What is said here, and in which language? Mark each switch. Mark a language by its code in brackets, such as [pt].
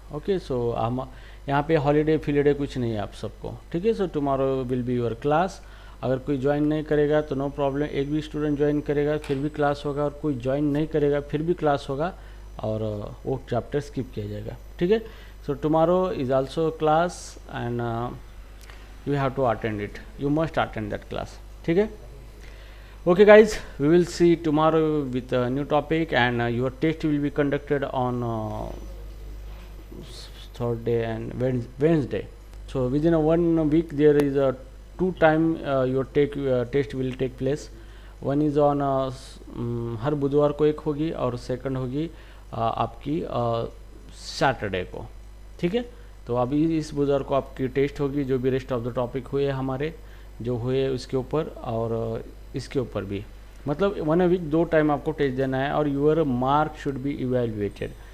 [hi] Okay, सो हम यहाँ पे हॉलीडे फिलीडे कुछ नहीं है आप सबको, ठीक है। [en] So tomorrow will be your class. [hi] अगर कोई ज्वाइन नहीं करेगा तो नो प्रॉब्लम, एक भी स्टूडेंट ज्वाइन करेगा फिर भी क्लास होगा, और कोई ज्वाइन नहीं करेगा फिर भी क्लास होगा, और वो चैप्टर स्किप किया जाएगा, ठीक है। [en] so tomorrow is also class and you have to attend it, you must attend that class, [hi] ठीक है। [en] Okay guys, we will see tomorrow with a new topic, and your test will be conducted on Thursday and Wednesday. So within a 1 week there is a 2 time your test will take place. One is on [hi] हर बुधवार को एक होगी, और second होगी आपकी Saturday को, ठीक है। तो अभी इस बुधवार को आपकी टेस्ट होगी, जो भी [en] rest of the topic [hi] हुए हमारे जो हुए उसके ऊपर, और इसके ऊपर भी, मतलब 1 वीक 2 टाइम आपको टेस्ट देना है, और [en] Your mark should be evaluated.